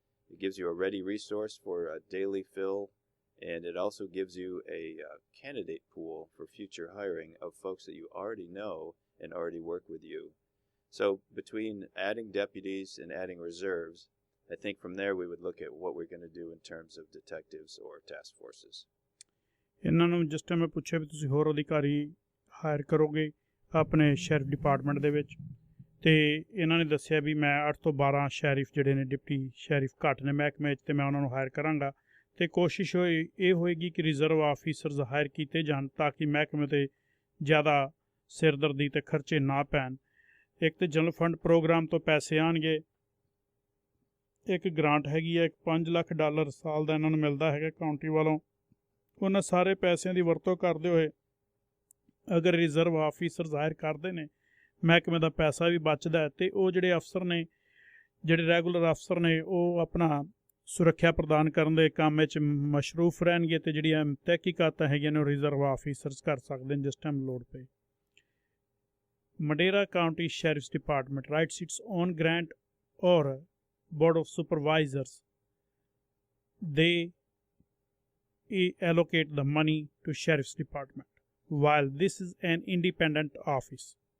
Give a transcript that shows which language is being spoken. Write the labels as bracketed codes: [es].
[en] It gives you a ready resource for a daily fill, and it also gives you a candidate pool for future hiring of folks that you already know and already work with you. So between adding deputies and adding reserves, I think from there we would look at what we're going to do in terms of detectives or task forces. [pa] ਇਹਨਾਂ ਨੂੰ ਜਿਸ time ਮੈਂ ਪੁੱਛਿਆ ਵੀ ਤੁਸੀਂ ਹੋਰ ਅਧਿਕਾਰੀ hire ਕਰੋਗੇ ਆਪਣੇ ਸ਼ੈਰਿਫ ਡਿਪਾਰਟਮੈਂਟ ਦੇ ਵਿੱਚ, ਤੇ ਇਹਨਾਂ ਨੇ ਦੱਸਿਆ ਵੀ ਮੈਂ 8 ਤੋਂ 12 ਸ਼ੈਰਿਫ ਜਿਹੜੇ ਨੇ ਡਿਪਟੀ ਸ਼ੈਰਿਫ ਘੱਟ ਨੇ ਮਹਿਕਮੇ 'ਚ, ਤੇ ਮੈਂ ਉਹਨਾਂ ਨੂੰ ਹਾਇਰ ਕਰਾਂਗਾ, ਤੇ ਕੋਸ਼ਿਸ਼ ਇਹ ਹੋਏਗੀ ਕਿ ਰਿਜ਼ਰਵ ਆਫੀਸਰਸ ਹਾਇਰ ਕੀਤੇ ਜਾਣ ਤਾਂ ਕਿ ਮਹਿਕਮੇ 'ਤੇ ਜ਼ਿਆਦਾ ਸਿਰਦਰਦੀ ਤੇ ਖਰਚੇ ਨਾ ਪੈਣ। ਇੱਕ ਤਾਂ ਜਨਰਲ ਫੰਡ ਪ੍ਰੋਗਰਾਮ ਤੋਂ ਪੈਸੇ ਆਉਣਗੇ, ਇੱਕ ਗ੍ਰਾਂਟ ਹੈਗੀ ਹੈ $5 ਲੱਖ ਸਾਲ ਦਾ ਇਹਨਾਂ ਨੂੰ ਮਿਲਦਾ ਹੈਗਾ ਕਾਉਂਟੀ ਵੱਲੋਂ। ਉਹਨਾਂ ਸਾਰੇ ਪੈਸਿਆਂ ਦੀ ਵਰਤੋਂ ਕਰਦੇ ਹੋਏ ਅਗਰ ਰਿਜ਼ਰਵ ਆਫੀਸਰਸ ਹਾਇਰ ਕਰਦੇ ਨੇ, ਮਹਿਕਮੇ ਦਾ ਪੈਸਾ ਵੀ ਬਚਦਾ ਹੈ, ਅਤੇ ਉਹ ਜਿਹੜੇ ਅਫਸਰ ਨੇ, ਜਿਹੜੇ ਰੈਗੂਲਰ ਅਫਸਰ ਨੇ, ਉਹ ਆਪਣਾ ਸੁਰੱਖਿਆ ਪ੍ਰਦਾਨ ਕਰਨ ਦੇ ਕੰਮ ਵਿੱਚ ਮਸ਼ਰੂਫ ਰਹਿਣਗੇ, ਅਤੇ ਜਿਹੜੀਆਂ ਤਹਿਕੀਕਾਤਾਂ ਹੈਗੀਆਂ ਨੇ ਉਹ ਰਿਜ਼ਰਵ ਆਫੀਸਰਸ ਕਰ ਸਕਦੇ ਨੇ ਜਿਸ ਟਾਈਮ ਲੋੜ ਪਏ। [en] Madera County Sheriff's Department writes its own grant or Board of Supervisors. They allocate the money to Sheriff's Department, while this is an independent office.